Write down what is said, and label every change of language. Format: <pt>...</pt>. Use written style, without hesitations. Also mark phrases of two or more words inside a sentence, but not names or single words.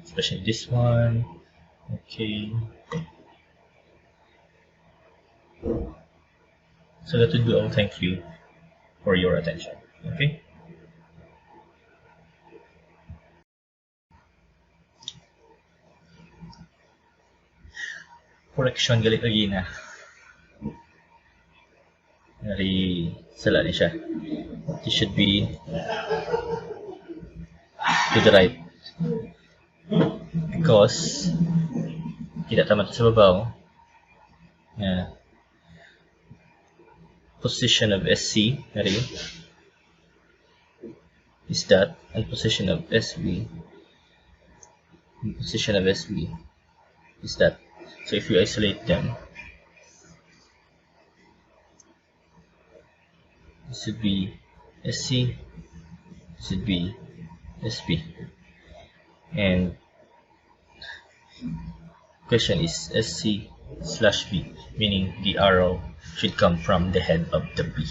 <en>Especially this one. Okay. So that would be all. Thank you for your attention.</en> <ceb>Okay. Correction galit lagi na. Very sala ni siya.</ceb> <en>It should be to the right because</en> <ceb>kita tama sa babaw.</ceb> <en>Position of SC is that, and position of SB is that. So if you isolate them, this should be SC, this should be SB, and question is SC slash B, meaning the arrow should come from the head of the B.</en>